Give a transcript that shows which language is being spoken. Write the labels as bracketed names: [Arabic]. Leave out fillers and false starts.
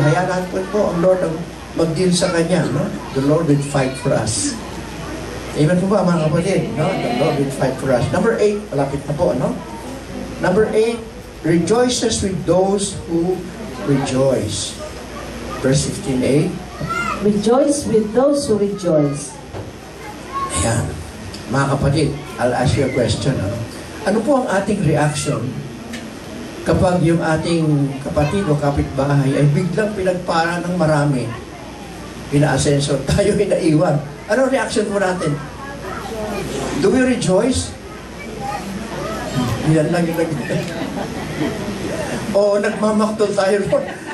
[Filipino] Hayaan po ang Lord ang mag-deal sa Kanya. No? [English] The Lord will fight for us. [Filipino] Amen po ba mga kapatid? [English] No? The Lord will fight for us. Number 8, [Filipino] malapit na po. [English] No? Number 8, rejoices with those who rejoice. Verse 15a. Rejoice with those who rejoice. Ayan. [Filipino] Mga kapatid, [English] I'll ask you a question. [Filipino] Ano po ang ating reaction kapag yung ating kapatid o kapitbahay ay biglang pinagpara ng marami? Ina-ascenso, tayo inaiwan. Ano ang reaction po natin? [English] Do we rejoice? [Filipino] Yan lang yung o nagmamaktol tayo, Lord.